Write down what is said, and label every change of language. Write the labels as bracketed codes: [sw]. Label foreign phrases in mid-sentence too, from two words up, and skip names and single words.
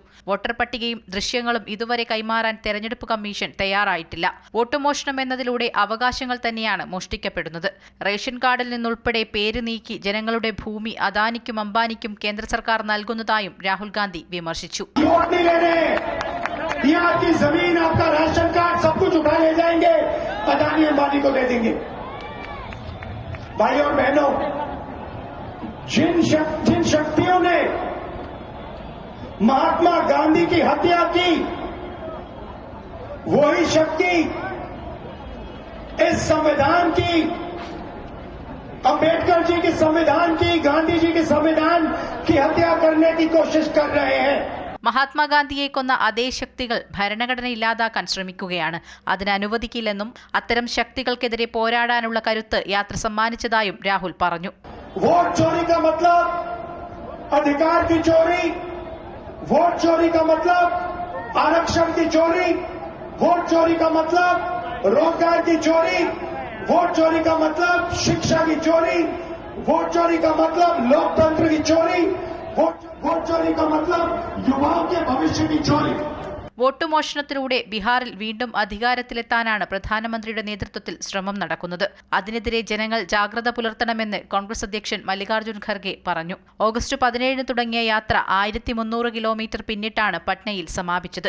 [ml] വോട്ടർ പട്ടികയും ദൃശ്യങ്ങളും ഇതുവരെ കൈമാറാൻ തെരഞ്ഞെടുപ്പ് കമ്മീഷൻ തയ്യാറായിട്ടില്ല. വോട്ട് മോഷണം എന്നതിലൂടെ അവകാശങ്ങൾ തന്നെയാണ് മോഷ്ടിക്കപ്പെടുന്നത്. [en] ration card-il [ml] നിന്നുൾപ്പെടെ പേര് നീക്കി ജനങ്ങളുടെ ഭൂമി അദാനിക്കും അംബാനിക്കും കേന്ദ്ര സർക്കാർ നൽകുന്നതായും രാഹുൽ ഗാന്ധി വിമർശിച്ചു. [hi] यहाँ की जमीन, आपका [en] ration card, [hi] सब कुछ उठा ले जाएंगे, अदानी अंबानी को दे देंगे। भाई और बहनों, जिन शक्तियों ने महात्मा गांधी की हत्या की, वही शक्ति इस संविधान की, अंबेडकर जी के संविधान की, गांधी जी के संविधान की हत्या करने की कोशिश कर रहे हैं। [ml] മഹാത്മാഗാന്ധിയെ കൊന്ന അതേ ശക്തികൾ ഭരണഘടന ഇല്ലാതാക്കാൻ ശ്രമിക്കുകയാണ്. അതിന് അനുവദിക്കില്ലെന്നും അത്തരം ശക്തികൾക്കെതിരെ പോരാടാനുള്ള കരുത്ത് യാത്ര സമ്മാനിച്ചതായും രാഹുൽ പറഞ്ഞു. [hi] वोट चोरी का मतलब अधिकार की चोरी, वोट चोरी का मतलब आरक्षण की चोरी, वोट चोरी का मतलब रोजगार की चोरी, वोट चोरी का मतलब शिक्षा की चोरी, वोट चोरी का मतलब लोकतंत्र की चोरी, वोट चोरी का मतलब युवाओं के भविष्य की चोरी। [ml] വോട്ട് മോഷണത്തിലൂടെ ബീഹാറിൽ വീണ്ടും അധികാരത്തിലെത്താനാണ് പ്രധാനമന്ത്രിയുടെ നേതൃത്വത്തിൽ ശ്രമം നടക്കുന്നത്. അതിനെതിരെ ജനങ്ങൾ ജാഗ്രത പുലർത്തണമെന്ന് കോൺഗ്രസ് അധ്യക്ഷൻ മല്ലികാർജുൻ ഖർഗെ പറഞ്ഞു. ഓഗസ്റ്റ് 17 തുടങ്ങിയ യാത്ര 1300 കിലോമീറ്റർ പിന്നിട്ടാണ് പട്നയിൽ സമാപിച്ചത്.